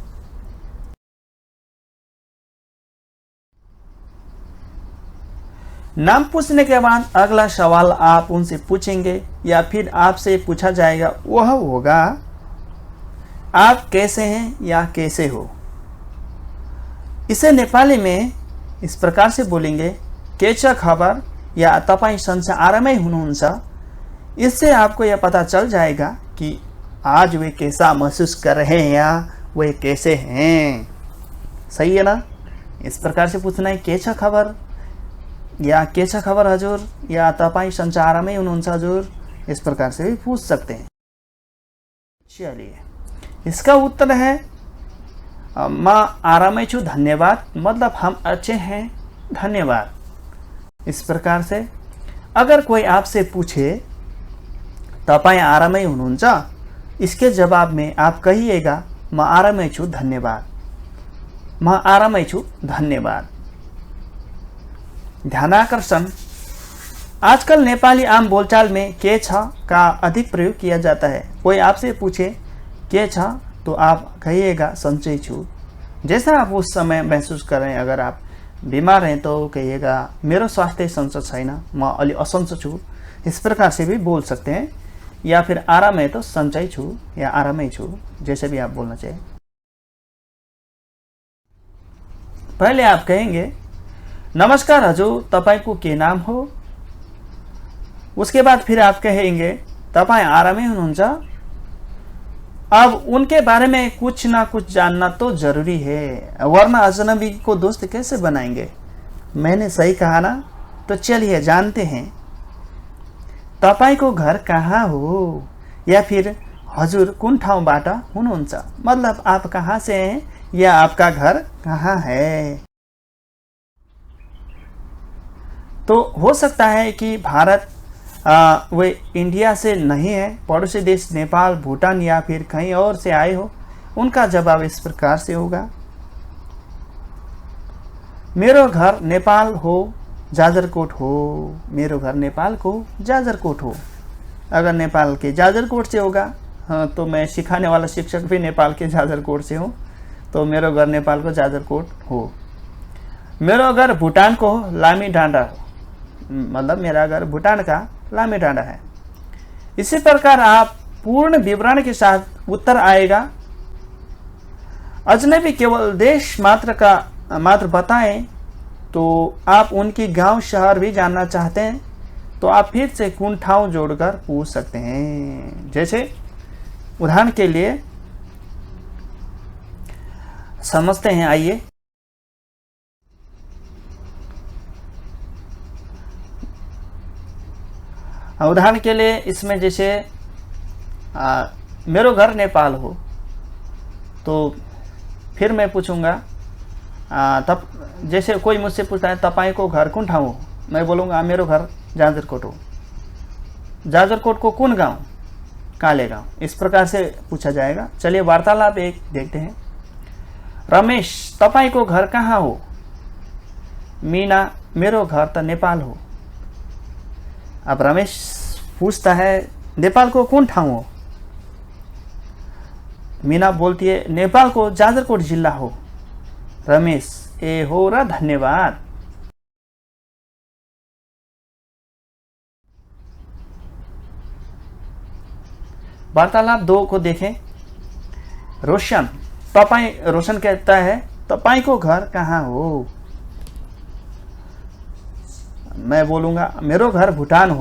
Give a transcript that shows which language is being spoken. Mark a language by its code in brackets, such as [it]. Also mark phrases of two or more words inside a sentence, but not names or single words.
[hi] नाम पूछने के बाद अगला सवाल आप उनसे पूछेंगे या फिर आपसे पूछा जाएगा, वह होगा आप कैसे हैं या कैसे हो। इसे नेपाली में इस प्रकार से बोलेंगे, [ne] के छ खबर या तपाईं सन्चै आरामै हुनुहुन्छ। [hi] इससे आपको यह पता चल जाएगा कि आज वे कैसा महसूस कर रहे हैं या वे कैसे हैं। सही है ना? इस प्रकार से पूछना है, [ne] के छ खबर [hi] या [ne] के छ खबर हजुर, [hi] या [ne] तपाईं सन्चै आरामै हुनुहुन्छ हजुर। [hi] इस प्रकार से भी पूछ सकते हैं। चलिए, इसका उत्तर है [ne] म आरामै छु धन्यवाद, [hi] मतलब हम अच्छे हैं धन्यवाद। इस प्रकार से अगर कोई आपसे पूछे [ne] तपाईं आरामै हुनुहुन्छ, [hi] इसके जवाब में आप कहिएगा [ne] म आरामै छु धन्यवाद, म आरामै छु धन्यवाद। [hi] ध्यानाकर्षण, आजकल नेपाली आम बोलचाल में [ne] के छ [hi] का अधिक प्रयोग किया जाता है। कोई आपसे पूछे [ne] के छ [hi] तो आप कहिएगा [ne] सन्चै छु। [hi] जैसा आप उस समय महसूस कर रहे हैं, अगर आप बीमार हैं तो कहिएगा [ne] मेरो स्वास्थ्य सन्चो छैन, म अलि असन्चो छु। [hi] इस प्रकार से भी बोल सकते हैं। या फिर आराम है तो [ne] सन्चै छु या आरामै छु, [hi] जैसे भी आप बोलना चाहिए। पहले आप कहेंगे [ne] नमस्कार हजुर, तपाईको के नाम हो। [hi] उसके बाद फिर आप कहेंगे [ne] तपाईं आरामै हुनुहुन्छ। [hi] अब उनके बारे में कुछ ना कुछ जानना तो जरूरी है, वरना अजनबी को दोस्त कैसे बनाएंगे। मैंने सही कहा ना? तो चलिए जानते हैं। [ne] तपाईको घर कहाँ हो, या फिर हजुर कुन ठाउँबाट हुनुहुन्छ, [hi] मतलब आप कहाँ से हैं या आपका घर कहाँ है। तो हो सकता है कि भारत वे इंडिया से नहीं है, पड़ोसी देश नेपाल, भूटान या फिर कहीं और से आए हो। उनका जवाब इस प्रकार से होगा, [ne] मेरो घर नेपाल हो, जाजरकोट हो। मेरो घर नेपाल को जाजरकोट हो। [hi] अगर नेपाल के जाजरकोट से होगा, हाँ, तो मैं सिखाने वाला शिक्षक भी नेपाल के जाजरकोट से हूँ, तो [ne] मेरो घर नेपाल को जाजरकोट हो। मेरो घर भूटान को हो, लामी डाँडा हो, [hi] मतलब मेरा घर भूटान का लामी डाँडा है। इसी प्रकार आप पूर्ण विवरण के साथ उत्तर आएगा। अजनबी केवल देश मात्र बताएं तो आप उनकी गांव शहर भी जानना चाहते हैं तो आप फिर से [ne] कुन ठाउँ [hi] जोड़कर पूछ सकते हैं। जैसे उदाहरण के लिए समझते हैं, आइए। उदाहरण के लिए इसमें जैसे [ne] मेरो घर नेपाल हो, [hi] तो फिर मैं पूछूंगा तब जैसे कोई मुझसे पूछता है [ne] तपाईको घर कुन ठाउँ हो, मैं बोलूँगा मेरो घर जाजरकोट हो। जाजरकोट को कुन गांव, काले गांव। [hi] इस प्रकार से पूछा जाएगा। चलिए वार्तालाप एक देखते हैं। [ne] रमेश, तपाईको घर कहाँ हो। मीना, मेरो घर त नेपाल हो। [hi] अब रमेश पूछता है नेपाल को कौन ठाउँ हो। मीना बोलती है [ne] नेपाल को जाजरकोट जिल्ला हो। रमेश, ए हो र धन्यवाद। [hi] वार्तालाप 2 को देखें। रोशन कहता है [ne] तपाईको घर कहाँ हो। मैं बोलूँगा मेरो घर भूटान हो।